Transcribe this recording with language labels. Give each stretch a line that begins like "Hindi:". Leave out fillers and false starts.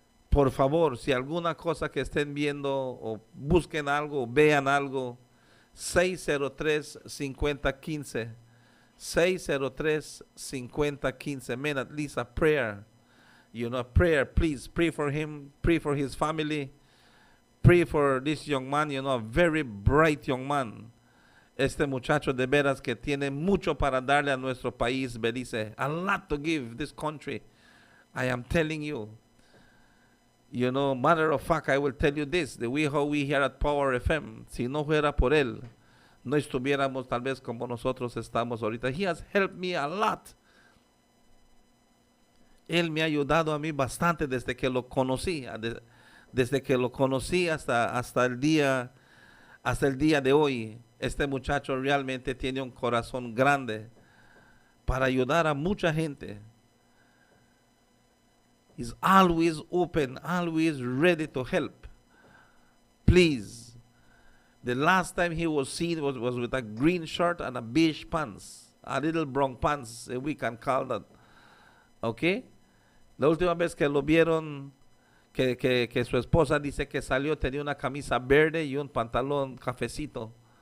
Spanish: Por favor, si alguna cosa que estén viendo o busquen algo, vean algo, 603-5015.
English: 603-5015. Man, at least a prayer. You know, prayer, please pray for him, pray for his family, pray for this young man, you know, a very bright young man.
Spanish: Este muchacho de veras que tiene mucho para darle a nuestro país, Belize.
English: A lot to give this country. I am telling you. You know, matter of fact, I will tell you this, the way how we here at Power FM,
Spanish: si no fuera por él, no estuviéramos tal vez como nosotros estamos ahorita.
English: He has helped me a lot.
Spanish: Él me ha ayudado a mí bastante desde que lo conocí, desde que lo conocí hasta el día de hoy. Este muchacho realmente tiene un corazón grande para ayudar a mucha gente.
English: He's always open, always ready to help. Please. The last time he was seen was with a green shirt and a beige pants. A little brown pants, we can call that. Okay?
Spanish: La última vez que lo vieron, que su esposa dice que salió, tenía una camisa verde y un pantalón cafecito.